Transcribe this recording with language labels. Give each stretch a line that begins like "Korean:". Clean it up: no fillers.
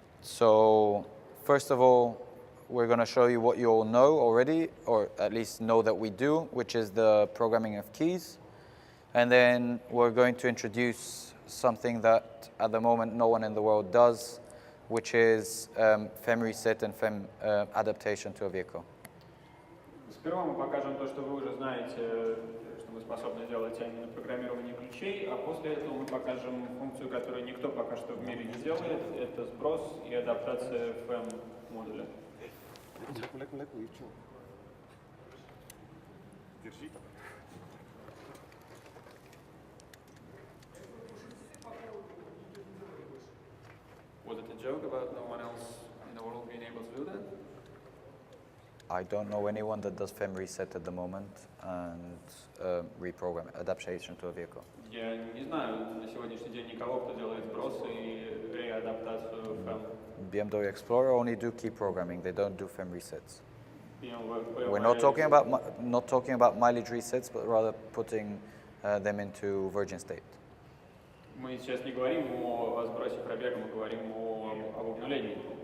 English: So first of all, we're going to show you what you all know already, or at least know that we do, which is the programming of keys. And then we're going to introduce something that at the moment no one in the world does, which is FEM reset and FEM adaptation to a vehicle.
Russian: Сперва мы покажем то, что вы уже знаете, что мы способны делать, а именно программирование ключей, а после этого мы покажем функцию, которую никто пока что в мире не делает, это сброс и адаптация FEM модуля.
Bulgarian: Леко, Ивчо.
Russian: Держи.
English: Was it a joke about no one else in the world being able to do that? I don't know anyone that does FEM reset at the moment and reprogram adaptation to a vehicle.
Russian: Я не знаю на сегодняшний день никого, кто делает сброс и реадаптацию FEM.
English: BMW Explorer only do key programming; they don't do FEM resets. BMW We're not talking about mileage resets, but rather putting them into virgin state.
Russian: Мы сейчас не говорим о сбросе пробега, мы говорим об обнулении.